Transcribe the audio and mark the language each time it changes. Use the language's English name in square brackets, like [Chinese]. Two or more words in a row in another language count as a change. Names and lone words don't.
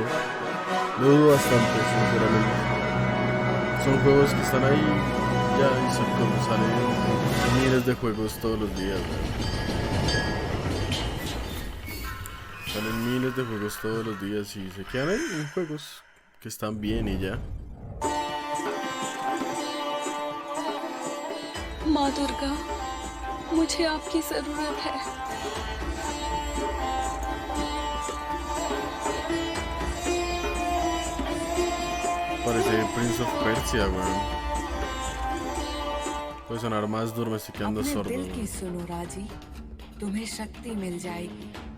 [Spanish] Lo dudo bastante, sinceramente. Son juegos que están ahí ya y son como salen miles de juegos todos los días, ¿no? Salen miles de juegos todos los días y se quedan ahí en juegos que están bien y ya. [Hindi] माँ दुर्गा, मुझे आपकी जरूरत है। [Spanish] Parece Prince of Persia, weón. Puede sonar más duro, me estoy quedando sordo. [Hindi] दिल की सुनो राजी, तुम्हें शक्ति मिल जाएगी।